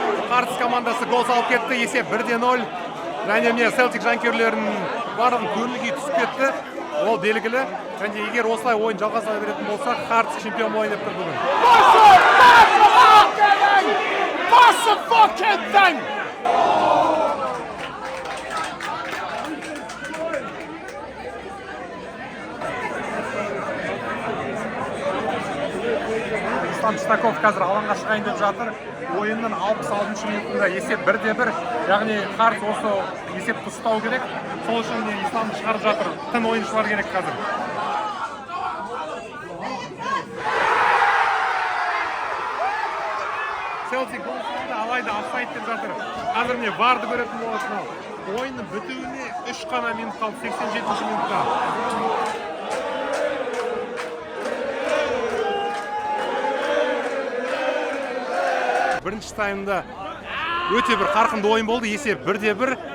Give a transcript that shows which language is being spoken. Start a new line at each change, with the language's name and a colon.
Kazakh: Hearts командасы гол салып кетті, есеп 1-0. Және міне Celtic жанкүйерлерінің барлығын көңіл-күй түсіп кетті. Ол белгілі. Және егер осылай ойын жалғаса беретін болса, Hearts чемпион болайын деп тұр бүгін.
English: Pass the fucking thing!
Kazakh: Ислам Чесноков қазір алаңға шығайын деп жатыр. Ойынның 66-шы минутында есеп 1-1, яғни Hearts осы есепті ұстау керек. Сол үшін Исламды шығарып жатыр. Тың ойыншылар керек қазір. Celtic гол салды, алайда офсайд деп жатыр. Қазір міне барды көретін боласың. Ойынның бітуіне 3 қана минут қалды, 87-ші минутта. Бірінші таймда өте бір қарқынды ойын болды. Есеп 1-1.